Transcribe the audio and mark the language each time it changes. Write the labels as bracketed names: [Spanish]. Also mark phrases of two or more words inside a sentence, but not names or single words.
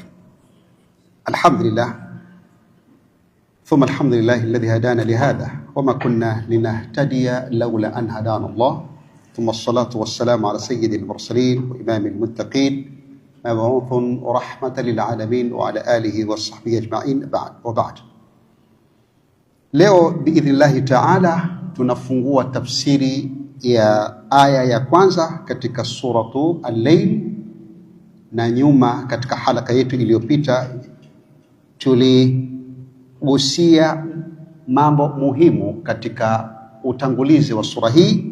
[Arabic] الحمد لله ثم الحمد لله الذي هدانا لهذا وما كنا لنهتدي لولا أن هدانا الله، ثم الصلاة والسلام على سيد المرسلين وإمام المتقين مبعوث رحمة للعالمين وعلى آله وصحبه أجمعين وبعد. [Swahili] Leo [Arabic] بإذن الله تعالى [Swahili] tunafungua tafsiri ya aya ya kwanza katika suratu Al-Layl, na nyuma katika halaka yetu iliyopita tuligusia mambo muhimu katika utangulizi wa sura hii.